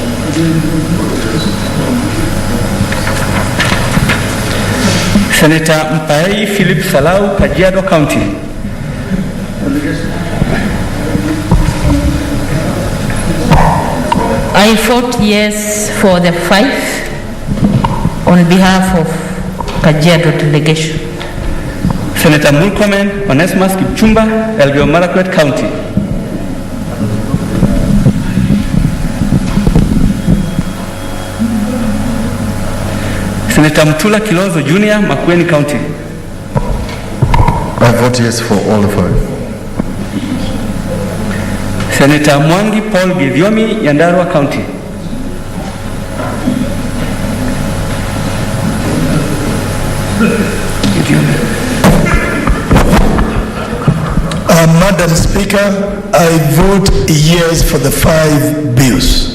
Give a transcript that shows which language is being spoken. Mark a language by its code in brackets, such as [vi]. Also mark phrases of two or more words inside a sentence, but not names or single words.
[en] Senator Mpai Philip Salau, Kajiado County. I vote yes for the 5 on behalf of Kajiado delegation. Senator Murkomen Onesimus Kipchumba, Elgeyo Marakwet County. Senator Mtula Kilonzo Jr., Makueni County. I vote yes for all 5. Senator Mwangi Paul Githiomi, Nyandarua County. Madam Speaker, I vote yes for the 5 bills.